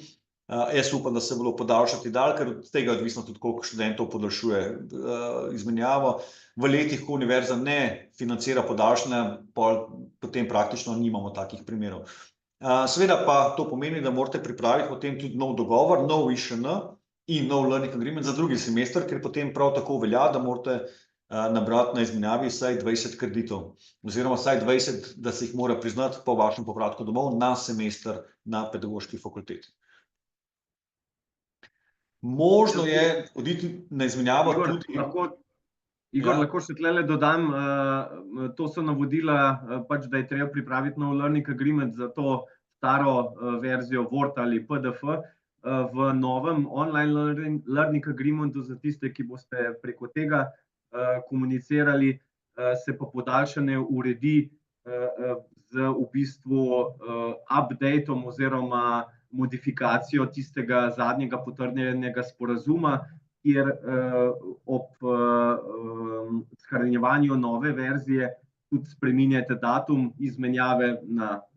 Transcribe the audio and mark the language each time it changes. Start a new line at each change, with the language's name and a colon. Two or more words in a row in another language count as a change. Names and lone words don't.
Slovenian: Jaz upam, da se bodo podaljšati dalj, ker od tega je odvisno tudi, koliko študentov podaljšuje izmenjavo. V letih, ko univerza ne financira podaljšanja, potem praktično nimamo takih primerov. Seveda pa to pomeni, da morate pripraviti potem tudi nov dogovor, nov IŠN in nov
English: learning agreement
Slovenian: za drugi semester, ker potem prav tako velja, da morate nabrati na izmenjavi vsaj 20 kreditov, oziroma vsaj 20, da se jih mora priznati po vašem povratku domov na semester na pedagoški fakulteti. Možno je oditi na izmenjavo tudi... Igor, lahko še tlele dodam, to so navodila, da je treba pripraviti nov
English: learning agreement
Slovenian: za to staro verzijo Word ali PDF. V novem
English: online learning agreementu
Slovenian: za tiste, ki boste preko tega komunicirali, se pa podaljšanje uredi z v bistvu updateom oziroma modifikacijo tistega zadnjega potrjenega sporazuma, kjer ob shranjevanju nove verzije tudi spreminjate datum izmenjave na